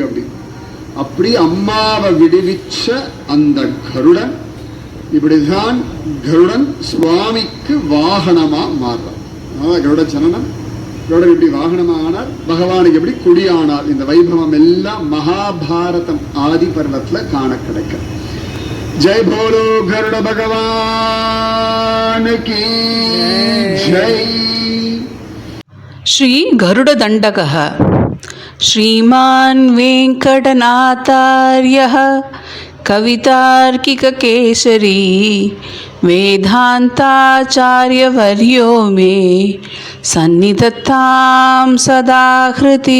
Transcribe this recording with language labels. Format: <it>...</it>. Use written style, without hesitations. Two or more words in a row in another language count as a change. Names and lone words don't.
<ta>அப்படி அம்மாவை விடுவிச்ச அந்த கருடன் இப்படிதான் கருடன் சுவாமிக்கு வாகனமா மாறுறார். அதான் கருட ஜனனம், கருடன் எப்படி வாகனமா ஆனார், பகவானுக்கு எப்படி குடியானார். இந்த வைபவம் எல்லாம் மகாபாரதம் ஆதி பர்வத்துல காண கிடைக்க.</ta> <hi>जय बोलो गरुड़ भगवान की जय।</hi> <sa>श्री गरुड़ दंडकः श्रीमान् वेंकटनाथार्यः कवितार्किककेसरी वेदान्ताचार्यवर्यो मे सन्निधत्तां सदा हृदि।</sa>